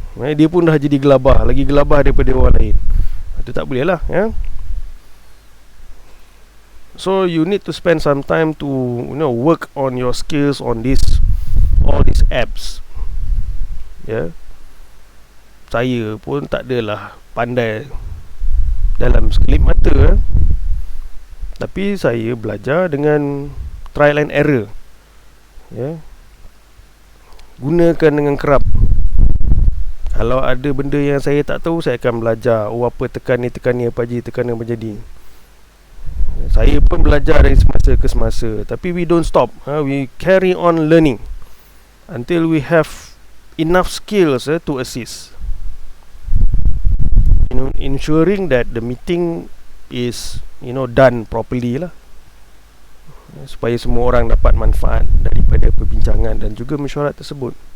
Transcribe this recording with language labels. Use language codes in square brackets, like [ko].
[ms] Dia pun dah jadi gelabah, lagi gelabah daripada orang lain. Itu tak boleh lah, [en] So you need to spend some time to work on your skills on all these apps. [ms] Saya pun tak adalah pandai dalam sekelip mata, tapi saya belajar dengan trial and error. Gunakan dengan kerap. Kalau ada benda yang saya tak tahu, saya akan belajar. Apa tekan ni apa jadi. Saya pun belajar dari semasa ke semasa. [en] Tapi we don't stop. We carry on learning until we have enough skills to assist. Ensuring that the meeting is done properly [ms] lah, supaya semua orang dapat manfaat daripada perbincangan dan juga mesyuarat tersebut.